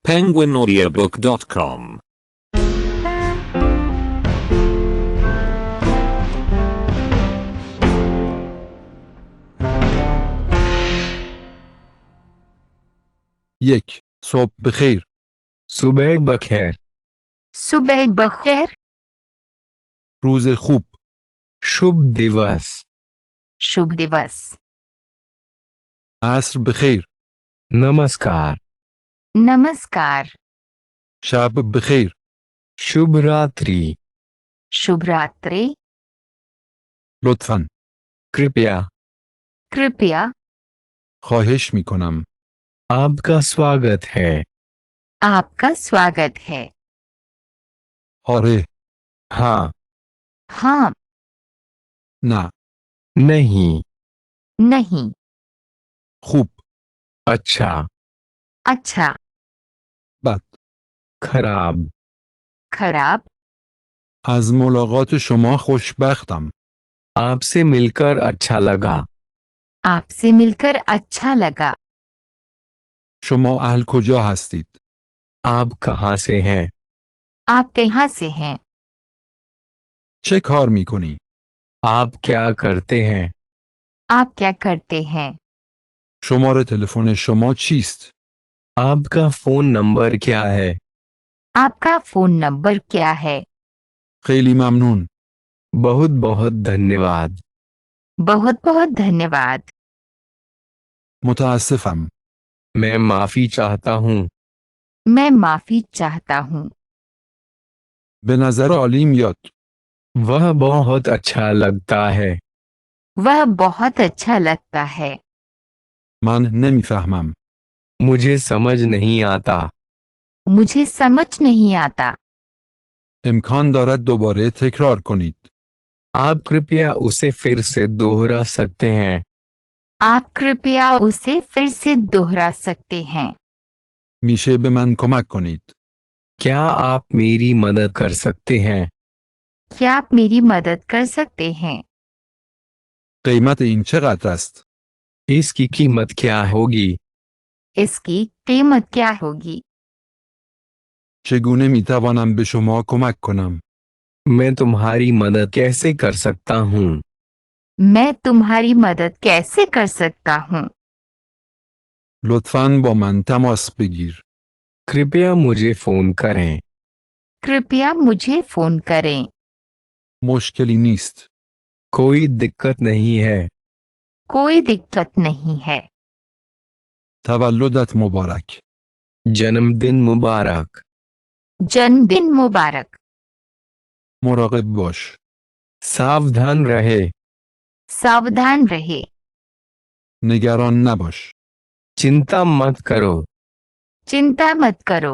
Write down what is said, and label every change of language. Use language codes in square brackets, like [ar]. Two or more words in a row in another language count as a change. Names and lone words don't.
[fa] penguinaudiobook.com یک. صبح بخیر. [hi] सुबह बखैर. सुबह बखैर. [fa] روز خوب. [hi] शुभ दिवस. शुभ दिवस. [fa] عصر بخیر. [hi] नमस्कार. नमस्कार. [fa] شب بخیر. [hi] शुभ रात्रि. शुभ रात्रि. [fa] لطفاً. [hi] कृपया. कृपया. [fa] خواهش می کنم. [hi] आपका स्वागत है. आपका स्वागत है. [fa] آره. [hi] हाँ. हाँ. [fa] نه. [hi] नहीं. नहीं. [fa] خوب. [hi] अच्छा. अच्छा. [fa] بد. [hi] खराब. खराब. [fa] از ملاقات شما خوشبختم. [hi] आपसे मिलकर अच्छा लगा. आपसे मिलकर अच्छा लगा. [fa] شما اهل کجا هستید؟ [hi] आप कहाँ से हैं? आप कहाँ से हैं? [fa] چه کار می کنی؟ [hi] आप क्या करते हैं? आप क्या करते हैं? [fa] شماره تلفن شما چیست؟ [hi] आपका फोन नंबर क्या है? आपका फोन नंबर क्या है? [fa] خیلی ممنون. [hi] बहुत बहुत धन्यवाद. बहुत बहुत धन्यवाद. [fa] متاسفم. [hi] मैं माफी चाहता हूँ. मैं माफी चाहता हूँ. [fa] به نظر عالی میاد. [hi] वह बहुत अच्छा लगता है. वह बहुत अच्छा लगता है. [fa] من نمیفهمم. [hi] मुझे समझ नहीं आता. मुझे समझ नहीं आता. [fa] امکان دارد دوباره تکرار کنید. [hi] आप कृपया उसे फिर से दोहरा सकते हैं. आप कृपया उसे फिर से दोहरा सकते हैं. [fa] میشه به من کمک کنید. [hi] क्या आप मेरी मदद कर सकते हैं? क्या आप मेरी मदद कर सकते हैं? [fa] قیمت این چقدر است؟ [hi] इसकी कीमत क्या होगी? इसकी कीमत क्या होगी? [fa] چگونه می توانم به شما کمک کنم؟ [hi] मैं तुम्हारी मदद कैसे कर सकता हूँ? मैं तुम्हारी मदद कैसे कर सकता हूँ? [fa] لطفاً با من تماس بگیر. [hi] कृपया मुझे फोन करें. कृपया मुझे फोन करें. [fa] مشکلی نیست. [hi] कोई दिक्कत नहीं है. कोई दिक्कत नहीं है. [fa] تولدت مبارک. [hi] जन्मदिन मुबारक. जन्मदिन मुबारक. [fa] مراقب باش. [hi] सावधान रहे. सावधान रहे. [fa] نگران نباش. [hi] चिंता मत करो. चिंता मत करो.